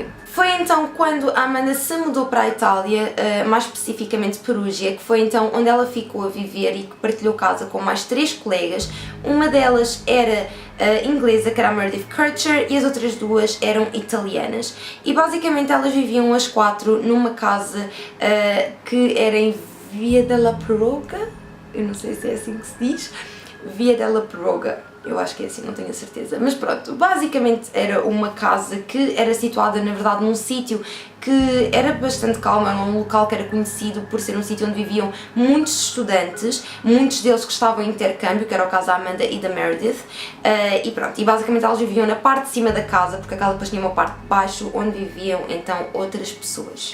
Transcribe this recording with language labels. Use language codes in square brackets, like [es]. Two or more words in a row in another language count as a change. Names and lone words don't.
[pt] Foi então quando a Amanda se mudou para a Itália, mais especificamente Perugia, que foi então onde ela ficou a viver e que partilhou casa com mais 3 colegas. Uma delas era inglesa, que era a Meredith Kercher, e as outras 2 eram italianas. E basicamente elas viviam as 4 numa casa que era em Via della Piroga, eu não sei se é assim que se diz, Via della Piroga. Eu acho que é assim, não tenho a certeza. Mas pronto, basicamente era uma casa que era situada, na verdade, num sítio que era bastante calmo, era um local que era conhecido por ser um sítio onde viviam muitos estudantes, muitos deles que estavam em intercâmbio, que era o caso da Amanda e da Meredith, e pronto, e basicamente elas viviam na parte de cima da casa, porque a casa depois tinha uma parte de baixo onde viviam então outras pessoas.